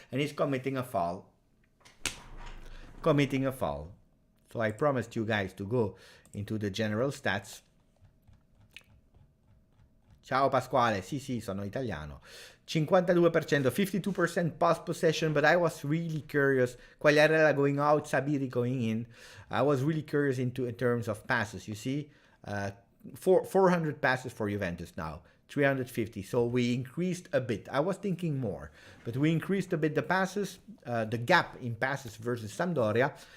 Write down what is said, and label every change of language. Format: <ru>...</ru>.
<en>And he's committing a foul. So I promised you guys to go into the general stats.</en> <it>Ciao Pasquale, sì, sono italiano.</it> <en>52%, 52% pass possession, but I was really curious. Quagliarella going out, Sabiri going in. I was really curious in terms of passes. You see, 400 passes for Juventus now, 350. So we increased a bit. I was thinking more, but we increased a bit the passes, the gap in passes versus Sampdoria.</en>